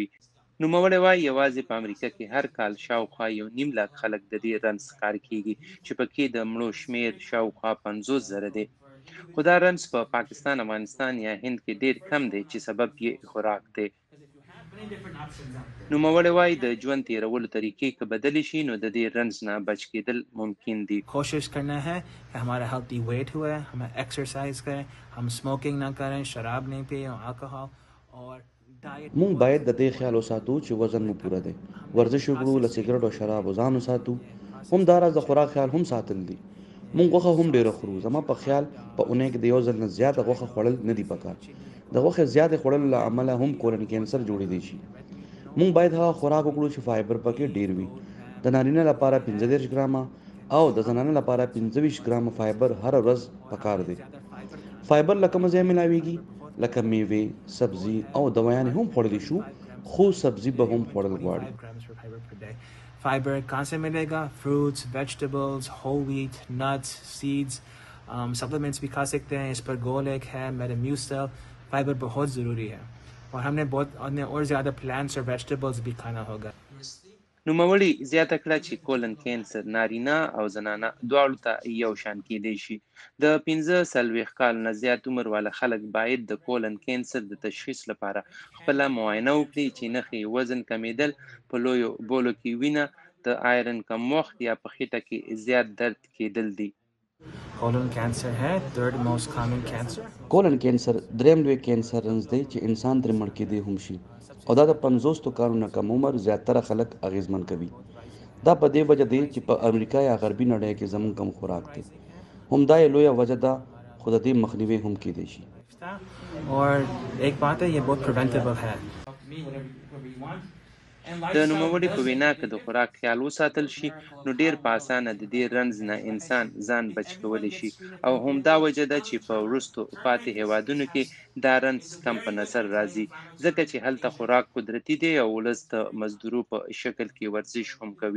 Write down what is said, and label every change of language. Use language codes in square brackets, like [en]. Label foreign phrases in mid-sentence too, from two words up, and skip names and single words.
[ps] نوموړی وایي یوازې په امریکا کې هر کال شاوخوا 1.5 لک خلک د دې رنځ ښکار کیږي چې پکې د مړو شمیر شاوخوا 50,000 دی. خو دا رنځ په پاکستان، افغانستان یا هند کې ډیر کم دی چې سبب یې خوراک دی. نوموړی وایي د ژوند تیرولو طریقې که بدلې شي نو د دې رنځ نه بچ کېدل ممکن دي. [ur] کوشش کرنا ہے کہ ہمارا [en] healthy weight [ur] ہوا ہے، ہمیں ایکسرسائز کریں، ہم سموکنگ نہ کریں، شراب نہیں پیے، الکوحل اور [ps] مونږ باید د دې خیال وساتو چې وزن مو پوره دی، ورزش وکړو، له سګرټ او شرابو ځان وساتو. هم دا راز د خوراک خیال هم ساتل دي. مونږ غوښه هم ډیره خورو. زما په خیال په اونۍ کې د یو ځل نه زیاته غوښه خوړل نه دي پکار. د غوښې زیاتې خوړلو له امله هم کولن کینسر جوړېدی شي. مونږ باید هغه خوراک وکړو چې فایبر پکې ډیر وي. د نارینه لپاره 35 ګرامه او د زنانه لپاره 25 ګرامه فایبر هر ورځ پکار دی. فایبر لکه مزه ملاويږي لکه میوه، سبزي او دوايانې هم خوړلی شو، خو سبزي به هم خوړل غواړي. [ur] فائبر کہاں سے ملے گا? [en] fruits, vegetables, whole wheat, nuts, seeds, supplements [ur] بھی کھا سکتے ہیں. اس پر گولیک ہے، میٹامیوسل۔ فائبر بہت ضروری ہے اور ہم نے اور زیادہ پلانٹس اور ویجیٹیبلز بھی کھانا ہوگا. [ps] نوموړي زیاته کړه چې کولن کینسر نارینه او زنانه دواړو ته یو شان کیدی شي. د 45 کال نه زیات عمر والا خلک باید د کولن کینسر د تشخیص لپاره خپله معاینه وکړي چې نښې وزن کمیدل، په لویو بولو کې وینه، د آیرن کمښت یا په خېټه کې زیات درد کیدل دي. [en] colon cancer है third most common cancer. [ps] کولن کینسر دریم لوی کینسر رنځ دی چې انسان ترې مړ کېدی هم شي او دا د 50 کالو نه کم عمر زیاتره خلک اغیزمن کوي. دا په دې وجه دی چې په امریکا یا غربي نړۍ کې زموږ کم خوراک دی. هم دا یې لویه وجه ده، خو د دې مخنیوی هم کېدی شي. [ur] اور ایک بات ہے یہ بہت پریوینٹیبل ہے. [ps] د نوموړي په وینا که د خوراک خیال وساتل شي نو ډیر په اسانه د دې رنځ نه انسان ځان بچ کولی شي او همدا وجه ده چې په وروستو پاتې هیوادونو کې دا رنځ کم په نظر راځي ځکه چې هلته خوراک قدرتي دی او ولس د مزدورو په شکل کې ورزش هم کوي.